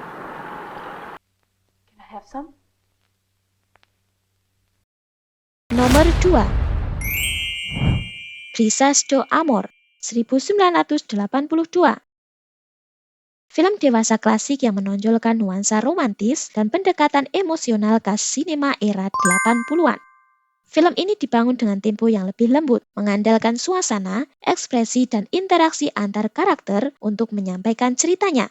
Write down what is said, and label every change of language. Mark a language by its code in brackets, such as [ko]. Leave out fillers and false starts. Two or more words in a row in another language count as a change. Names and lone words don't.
[en] Can I have some? [id] Nomor 2. Brisas do Amor, 1982. Film dewasa klasik yang menonjolkan nuansa romantis dan pendekatan emosional khas sinema era 80-an. Film ini dibangun dengan tempo yang lebih lembut, mengandalkan suasana, ekspresi, dan interaksi antar karakter untuk menyampaikan ceritanya.